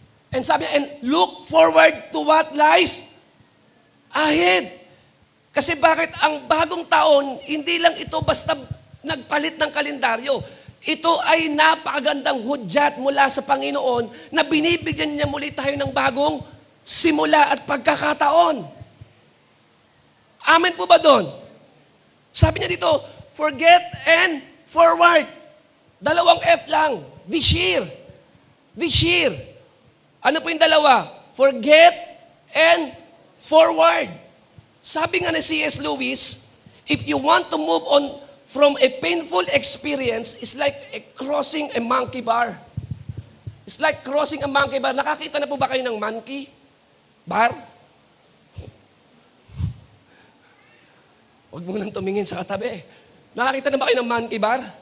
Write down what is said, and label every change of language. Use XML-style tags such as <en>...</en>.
<en>And</en> <tl>sabi niya,</tl> <en>and look forward to what lies ahead.</en> <tl>Kasi bakit ang bagong taon, hindi lang ito basta nagpalit ng kalendaryo. Ito ay napakagandang hudyat mula sa Panginoon na binibigyan niya muli tayo ng bagong simula at pagkakataon. Amen po ba doon? Sabi niya dito,</tl> <en>forget and forward.</en> <tl>Dalawang F lang.</tl> <en>This year. This year.</en> <tl>Ano po yung dalawa?</tl> <en>Forget and forward.</en> <tl>Sabi nga ni C.S.</tl> <en>Lewis, if you want to move on from a painful experience, it's like crossing a monkey bar. It's like crossing a monkey bar.</en> <tl>Nakakita na po ba kayo ng monkey bar? Huwag mo nang tumingin sa katabi. Nakakita na ba kayo ng monkey bar?</tl>